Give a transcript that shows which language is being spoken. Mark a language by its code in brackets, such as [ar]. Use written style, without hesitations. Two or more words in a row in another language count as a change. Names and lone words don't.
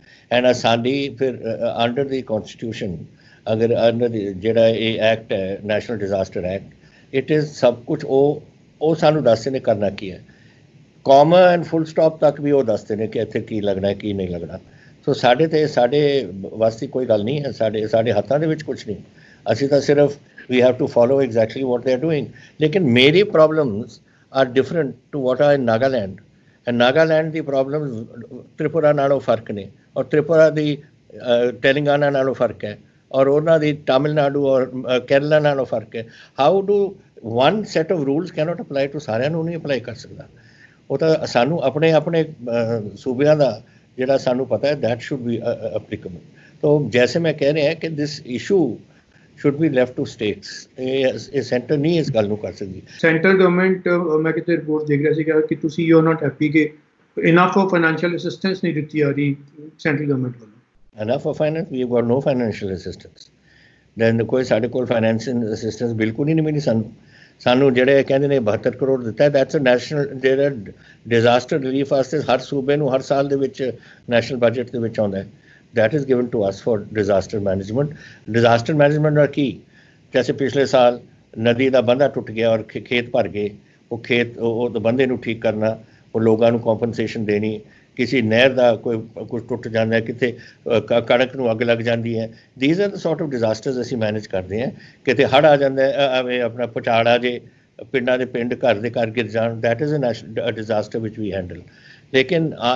[pa] ਐਂਡ ਸਾਡੀ ਫਿਰ ਅੰਡਰ ਦੀ ਕੌਨਸਟੀਟਿਊਸ਼ਨ, ਅਗਰ ਅੰਡਰ ਜਿਹੜਾ ਇਹ ਐਕਟ ਹੈ ਨੈਸ਼ਨਲ ਡਿਜ਼ਾਸਟਰ ਐਕਟ, [en] it is [pa] ਸਭ ਕੁਛ ਉਹ ਸਾਨੂੰ ਦੱਸਦੇ ਨੇ ਕਰਨਾ ਕੀ ਹੈ। [en] comma and full stop [pa] ਤੱਕ ਵੀ ਉਹ ਦੱਸਦੇ ਨੇ ਕਿ ਇੱਥੇ ਕੀ ਲੱਗਣਾ ਕੀ ਨਹੀਂ ਲੱਗਣਾ। ਸੋ ਸਾਡੇ ਵਾਸਤੇ ਕੋਈ ਗੱਲ ਨਹੀਂ ਹੈ, ਸਾਡੇ ਹੱਥਾਂ ਦੇ ਵਿੱਚ ਕੁਛ ਨਹੀਂ। [en] ਅਸੀਂ ਤਾਂ ਸਿਰਫ we have to follow exactly what they are doing. [pa] ਲੇਕਿਨ ਮੇਰੀ ਪ੍ਰੋਬਲਮਸ [en] are different to what are in Nagaland, and Nagaland [pa] ਦੀ ਪ੍ਰੋਬਲਮ ਤ੍ਰਿਪੁਰਾ ਨਾਲੋਂ ਫਰਕ ਨੇ, ਔਰ ਤ੍ਰਿਪੁਰਾ ਦੀ ਤੇਲੰਗਾਨਾ ਨਾਲੋਂ ਫਰਕ ਹੈ, ਔਰ ਉਹਨਾਂ ਦੀ ਤਾਮਿਲਨਾਡੂ ਔਰ ਕੇਰਲਾ ਨਾਲੋਂ ਫਰਕ ਹੈ। [en] how do one set of rules cannot apply to [pa] ਸਾਰਿਆਂ ਨੂੰ ਨਹੀਂ ਅਪਲਾਈ ਕਰ ਸਕਦਾ। ਉਹ ਤਾਂ ਸਾਨੂੰ ਆਪਣੇ ਆਪਣੇ ਸੂਬਿਆਂ ਦਾ ਜਿਹੜਾ ਸਾਨੂੰ ਪਤਾ ਹੈ [en] that should be applicable. [pa] ਤੋ ਜੈਸੇ ਮੈਂ ਕਹਿ ਰਿਹਾ ਕਿ [en] this issue should be left to states, [pa] ਇਹ ਸੈਂਟਰ ਨਹੀਂ ਇਸ ਗੱਲ ਨੂੰ ਕਰ ਸਕਦੀ। [en] centre government, [pa] ਮੈਂ ਕਿਤੇ ਰਿਪੋਰਟ ਦੇਖ ਰਿਹਾ ਸੀਗਾ ਕਿ ਤੁਸੀਂ [en] you are not happy [pa] ਕਿ [en] enough of financial assistance [pa] ਨਹੀਂ ਦਿੱਤੀ ਆ ਰਹੀ [en] central government [pa] ਵੱਲੋਂ। [en] enough of finance, we have got no financial assistance. Then [pa] ਕੋਈ ਸਾਡੇ ਕੋਲ [en] financial assistance [pa] ਬਿਲਕੁਲ ਹੀ ਨਹੀਂ ਮਿਲੀ ਸਾਨੂੰ ਜਿਹੜੇ ਕਹਿੰਦੇ ਨੇ 72 ਕਰੋੜ ਦਿੱਤਾ, [en] that's a national, [pa] ਜਿਹੜਾ [en] disaster relief [pa] ਵਾਸਤੇ ਹਰ ਸੂਬੇ ਨੂੰ ਹਰ ਸਾਲ ਦੇ ਵਿੱਚ [en] national budget [pa] ਦੇ ਵਿੱਚ ਆਉਂਦਾ ਹੈ। [en] that is given to us for disaster management. Disaster management [pa] ਦਾ ਕੀ, ਜੈਸੇ ਪਿਛਲੇ ਸਾਲ ਨਦੀ ਦਾ ਬੰਦਾ ਟੁੱਟ ਗਿਆ ਔਰ ਖੇਤ ਭਰ ਗਏ, ਉਹ ਬੰਦੇ ਨੂੰ ਠੀਕ ਕਰਨਾ, ਉਹ ਲੋਕਾਂ ਨੂੰ ਕੰਪਨਸੇਸ਼ਨ ਦੇਣੀ। ਕਿਸੇ ਨਹਿਰ ਦਾ ਕੁਝ ਟੁੱਟ ਜਾਂਦਾ, ਕਿਤੇ ਕਣਕ ਨੂੰ ਅੱਗ ਲੱਗ ਜਾਂਦੀ ਹੈ। [en] these are the sort of disasters [pa] ਅਸੀਂ ਮੈਨੇਜ ਕਰਦੇ ਹਾਂ। ਕਿਤੇ ਹੜ੍ਹ ਆ ਜਾਂਦਾ, ਆਪਣਾ ਪਚਾੜ ਆ ਜੇ, ਪਿੰਡਾਂ ਦੇ ਪਿੰਡ ਘਰ ਦੇ ਘਰ ਗਿਰ ਜਾਣ, [en] that is a disaster which we handle.